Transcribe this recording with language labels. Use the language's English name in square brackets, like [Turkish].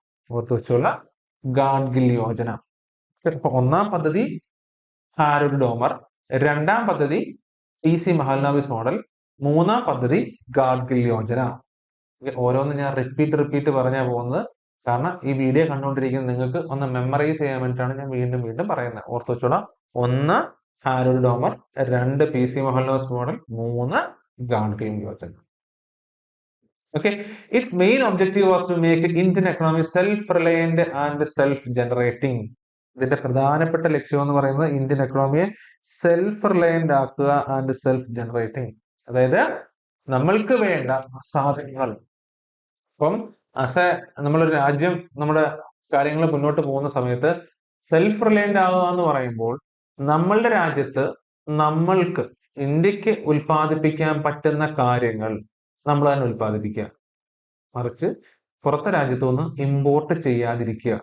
[Malayalam] ഓർത്ത് വെച്ചോളാം, ഗാഡ്ഗിൽ യോജന. അപ്പൊ ഒന്നാം പദ്ധതി ഹാരോൾഡ് ഡോമർ, രണ്ടാം പദ്ധതി PC മഹൽനോബിസ് മോഡൽ, മൂന്നാം പദ്ധതി ഗാഡ്ഗിൽ യോജന. ഓരോന്ന് ഞാൻ റിപ്പീറ്റ് പറഞ്ഞാൽ പോകുന്നത്. കാരണം ഈ വീഡിയോ കണ്ടുകൊണ്ടിരിക്കുന്ന നിങ്ങൾക്ക് ഒന്ന് മെമ്മറൈസ് ചെയ്യാൻ വേണ്ടിയിട്ടാണ് ഞാൻ വീണ്ടും പറയുന്നത്. ഓർത്ത് വെച്ചോളാം. 1 Harold Domar, 2 PC Mahalanobis model, 3 Gadgil Yojana. [English] Okay, its main objective was to make Indian economy self-reliant and self-generating. [Malayalam] ഇതിന്റെ പ്രധാനപ്പെട്ട ലക്ഷ്യം എന്ന് പറയുന്നത് ഇന്ത്യൻ എക്കണോമിയെ സെൽഫ് റിലയന്റ് ആക്കുക ആൻഡ് സെൽഫ് ജനറേറ്റിംഗ്. അതായത് നമ്മൾക്ക് വേണ്ട സാധനങ്ങൾ, ഇപ്പം നമ്മളൊരു രാജ്യം നമ്മുടെ കാര്യങ്ങൾ മുന്നോട്ട് പോകുന്ന സമയത്ത് സെൽഫ് റിലയന്റ് ആവുക എന്ന് പറയുമ്പോൾ നമ്മളുടെ രാജ്യത്ത് നമ്മൾക്ക് ഇന്ത്യക്ക് ഉൽപ്പാദിപ്പിക്കാൻ പറ്റുന്ന കാര്യങ്ങൾ നമ്മൾ തന്നെ ഉൽപ്പാദിപ്പിക്കുക, മറിച്ച് പുറത്തെ രാജ്യത്തു നിന്ന് ഇമ്പോർട്ട് ചെയ്യാതിരിക്കുക.